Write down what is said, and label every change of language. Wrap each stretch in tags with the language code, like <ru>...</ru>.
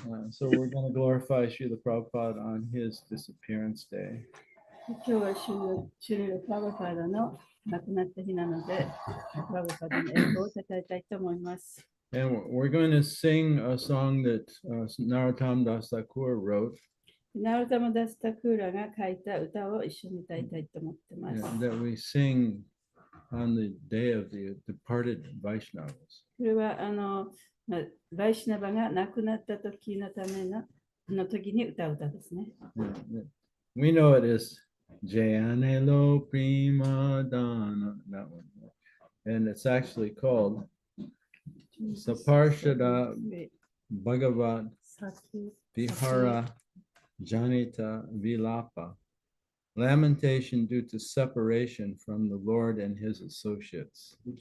<en>So we're going to glorify Srila Prabhupada on his disappearance day.</en> <ja>今日はシュリル・プラブパダの亡くなった日なので、プラブパダの栄光をたたえたいと思います。</ja> <en>And we're going to sing a song that Narottam Das Thakur wrote.</en> <ja>ナルタマダスタクーラが書いた歌を一緒に歌いたいと思ってます。</ja> <en>That we sing on the day of the departed Vaishnavas.</en> <ja>これはバイシナバが亡くなった時のための時に歌う歌ですね。</ja> <en>We know it is Jayanelo Prima Dana, that one. And it's actually called Saparshada Bhagavat Vihara Janita Vilapa, lamentation due to separation from the Lord and his associates.</en>